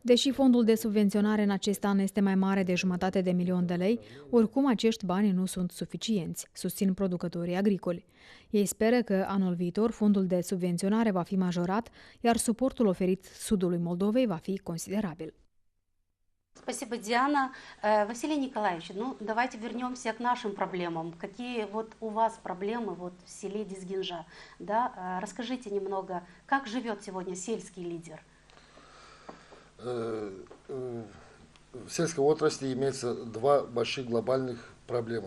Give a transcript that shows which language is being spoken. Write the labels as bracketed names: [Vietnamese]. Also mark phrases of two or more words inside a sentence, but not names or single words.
[Romanian] Deși fondul de subvenționare în acest an este mai mare de $500.000 de lei, oricum acești bani nu sunt suficienți, susțin producătorii agricoli. Ei speră că anul viitor fondul de subvenționare va fi majorat, iar suportul oferit sudului Moldovei va fi considerabil. [Russian] Спасибо, Диана. Василий Николаевич, ну давайте вернемся к нашим проблемам. Какие вот у вас проблемы вот в селе Дизгинжа? Да? Расскажите немного, как живет сегодня сельский лидер? В сельской отрасли имеется два больших глобальных проблемы.